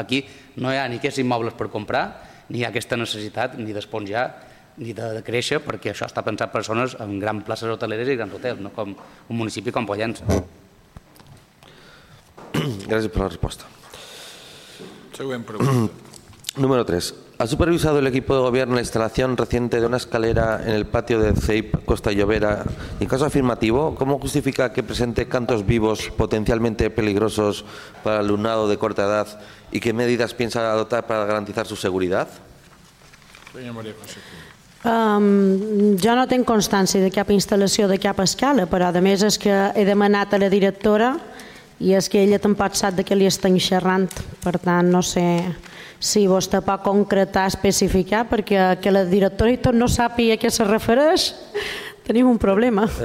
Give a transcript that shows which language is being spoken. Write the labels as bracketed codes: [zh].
[ca] Aquí no hi ha ni aquests immobles per comprar, ni hi ha aquesta necessitat ni d'esponjar ni de créixer, perquè això està pensat per zones amb grans places hoteleres i grans hotels, no com un municipi com Pollença. Gràcies per la resposta. Següent pregunta. Número 3. [es] ¿Ha supervisado el equipo de gobierno la instalación reciente de una escalera en el patio de CEIP Costa Llobera? Y caso afirmativo, ¿cómo justifica que presente cantos vivos potencialmente peligrosos para el alumnado de corta edad y qué medidas piensa adoptar para garantizar su seguridad? Señora María José. [ca] Jo no tinc constància de cap instal·lació de cap escala, però a més és que he demanat a la directora i és que ella tampoc sap de què li estan xerrant. Per tant, no sé si vostè pot concretar, especificar, perquè que la directora i tot no sàpiga a què se refereix, tenim un problema.